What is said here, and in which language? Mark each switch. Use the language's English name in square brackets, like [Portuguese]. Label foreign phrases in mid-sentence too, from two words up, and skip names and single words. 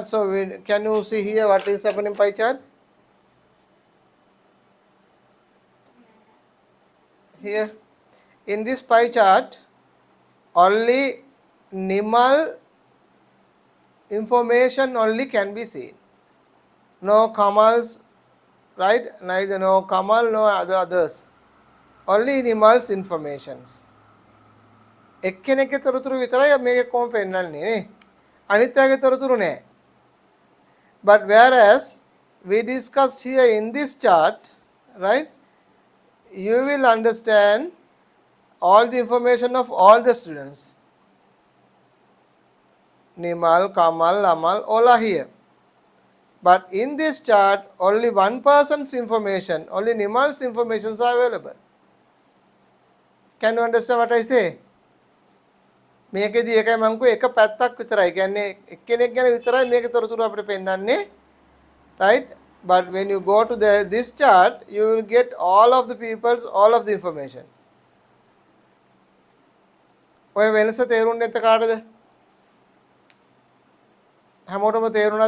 [English] So can you see here what is happening in pie chart? Here in this pie chart only Nimal information only can be seen. No Kamals, right? Neither no Kamal, no others. Only Nimal's informations. [Sinhala] එක්කෙනෙක්ගේ තොරතුරු විතරයි මේකේ කොහොම පෙන්නන්නේ නේ. අනිත් අයගේ තොරතුරු නෑ. [English] But whereas we discussed here in this chart, right? You will understand all the information of all the students. Nimal, Kamal, Amal, all are here. But in this chart, only one person's information, only Nimal's informations are available. Can you understand what I say? [Sinhala] මේකෙදි එකයි මම කිව්වේ එක පැත්තක් විතරයි. කියන්නේ එක්කෙනෙක් ගැන විතරයි මේකේ තොරතුරු අපිට පෙන්නන්නේ. [English] Right? But when you go to this chart, you will get all of the people's all of the information. [Sinhala] ඔය වෙනස තේරුන්නේ නැත්te කාටද? හැමෝටම තේරුණාද?